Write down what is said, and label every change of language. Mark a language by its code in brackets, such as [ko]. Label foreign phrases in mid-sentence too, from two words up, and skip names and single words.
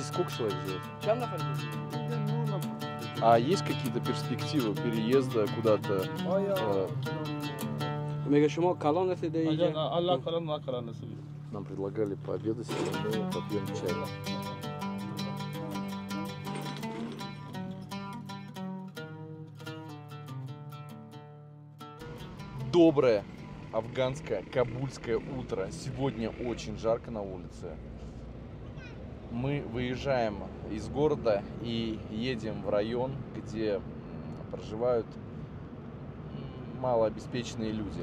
[ru] Сколько человек живет? Ну, А есть какие-то перспективы переезда куда-то? [fa] میگه شما کلان هستید اینجا؟ Allah kalan na kalan nasıl? [ru] Нам предлагали пообедать, и мы попьем чай. Доброе афганское кабульское утро. Сегодня очень жарко на улице. Мы выезжаем из города и едем в район, где проживают малообеспеченные люди.